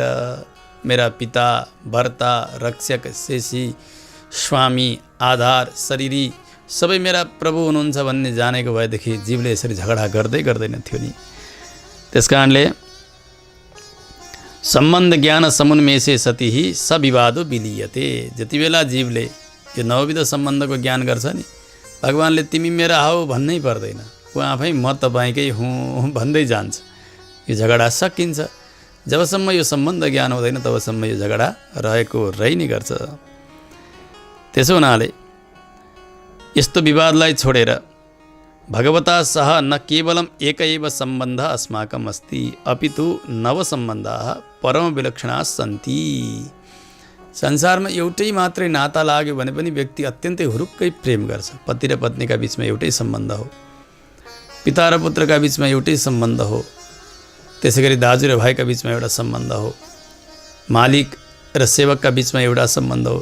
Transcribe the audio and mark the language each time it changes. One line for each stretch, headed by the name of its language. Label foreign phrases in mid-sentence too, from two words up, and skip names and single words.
Nepali: मेरा पिता, भर्ता, रक्षक, शेषी, स्वामी, आधार, शरीरी सबै मेरा प्रभु हुनुहुन्छ भन्ने जानेको भएदेखि जीवले यसरी झगडा गर्दै गर्दैन थियो नि।
Sanskrit: त्यसकारणले सम्बन्ध ज्ञान समुन्मेषे सति सविवादो विलीयते।
Nepali: जति बेला जीवले यो नवविध सम्बन्धको ज्ञान गर्छ नि, भगवानले तिमी मेरा हौ भन्नै पर्दैन, ऊ आफै म तपाईँकै हुँ भन्दै जान्छ। यो झगडा सकिन्छ। जबसम्म यो सम्बन्ध ज्ञान हुँदैन तबसम्म यो झगडा रहेको रहि नै गर्छ। त्यसो हुनाले यस्तो विवादलाई छोडेर
Sanskrit: भगवता सह न केवलम एक एव सम्बन्ध अस्माकम् अस्ति अपितु नव सम्बन्धाः परम विलक्षणाः सन्ति।
Nepali: संसारमा एउटै मात्रै नाता लाग्यो भने पनि व्यक्ति अत्यन्तै हुरुक्कै प्रेम गर्छ। पति र पत्नीका बीचमा एउटै सम्बन्ध हो, पिता र पुत्रका बीचमा एउटै सम्बन्ध हो, त्यसै गरी दाजु र भाइका बीचमा एउटा सम्बन्ध हो, मालिक र सेवकका बीचमा एउटा सम्बन्ध हो।